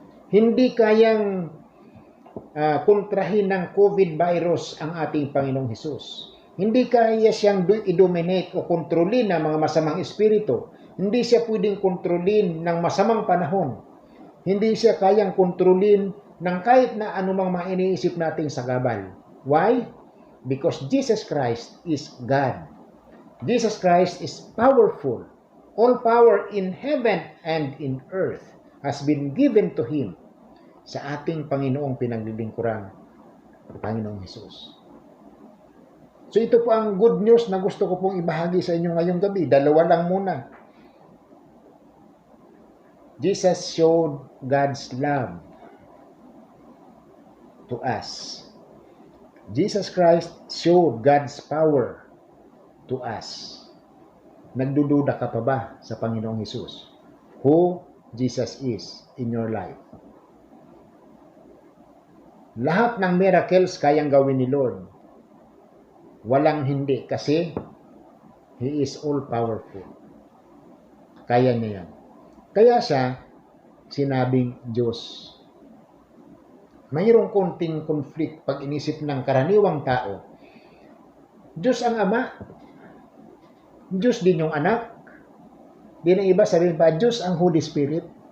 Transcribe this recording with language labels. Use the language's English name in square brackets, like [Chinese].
[Filipino] Hindi kayang kontrahin ng COVID virus ang ating Panginoong Hesus. Hindi kaya siyang i-dominate o kontrolin ng mga masamang espiritu. Hindi siya pwedeng kontrolin ng masamang panahon. Hindi siya kayang kontrolin ng kahit na anumang mga iniisip nating sagabal. [English] Why? Because Jesus Christ is God. Jesus Christ is powerful. All power in heaven and in earth has been given to Him [Filipino] sa ating Panginoong pinaglilingkuran, Panginoong Hesus. So ito po ang good news na gusto ko pong ibahagi sa inyo ngayong gabi. Dalawa lang muna. [English] Jesus showed God's love to us. Jesus Christ showed God's power to us. [Filipino] Nagdududa ka pa ba sa Panginoong Hesus? [English] Who Jesus is in your life? [Filipino] Lahat ng miracles kayang gawin ni Lord. Walang hindi kasi [English] He is all-powerful. [Filipino] Kaya niya yan. Kaya siya sinabing Diyos. Mayroong konting conflict pag inisip ng karaniwang tao. Diyos ang Ama. Diyos din yung anak. Di na iba sabihin pa, Diyos ang Holy Spirit.